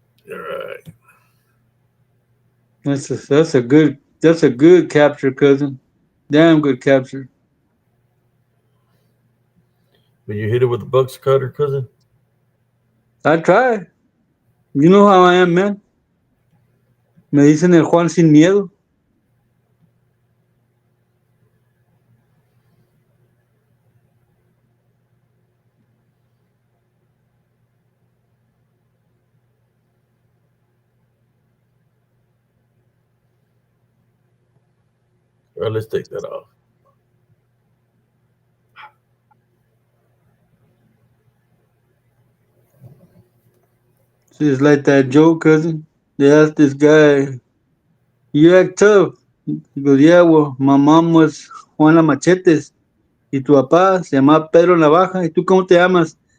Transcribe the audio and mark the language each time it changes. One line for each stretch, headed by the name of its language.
English: All right. That's a good capture, cousin. Damn good capture. Will you hit it with the Bucks cutter, cousin? I try. You know how I am, man.
Spanish: Me dicen el Juan sin miedo.
English: All right, let's take that off. Just like that joke, cousin. They asked this guy, "You act tough." He goes, "Yeah, well, my mom was Juana Machetes
Spanish: y tu papá se llama Pedro Navaja. ¿Y tú cómo te llamas?"